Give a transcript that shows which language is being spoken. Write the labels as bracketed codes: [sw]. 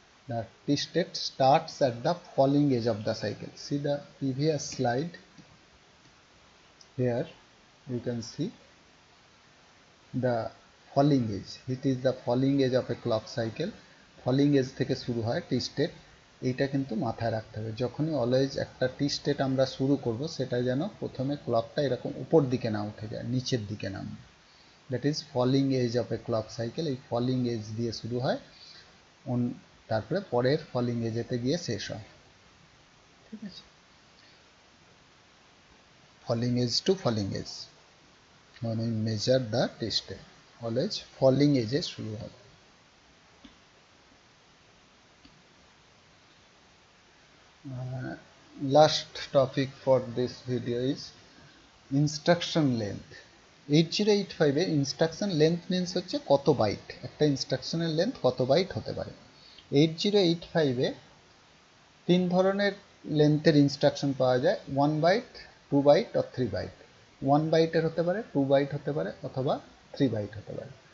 [en] The T state starts at the falling edge of the cycle. See the previous slide. Here you can see the falling edge. It is the falling edge of a clock cycle. Falling edge [bn] থেকে শুরু হয় [en] T state. [bn] এইটা কিন্তু মাথায় রাখতে হবে, যখনই always একটা টি স্টেট আমরা শুরু করব সেটা যেন প্রথমে ক্লকটা এরকম উপর দিকে না উঠে যায়, নিচের দিকে নামবে। [en] That is falling edge of a clock cycle. [bn] এই ফলিং এজ দিয়ে শুরু হয়, তারপরে পরের ফলিং এজেতে গিয়ে শেষ হয়। ঠিক আছে, falling age two falling age মানে [en] measure the T state, [bn] always falling এজে শুরু হবে। [en] Last topic for this video is instruction length. [bn] 8085 এর instruction length means হচ্ছে কত বাইট, একটা ইনস্ট্রাকশনের লেন্থ কত বাইট হতে পারে। 8085 এ তিন ধরনের লেন্থের ইনস্ট্রাকশন পাওয়া যায়, 1 বাইট, 2 বাইট আর 3 বাইট। 1 বাইটের হতে পারে, 2 বাইট হতে পারে, অথবা 3 বাইট হতে পারে।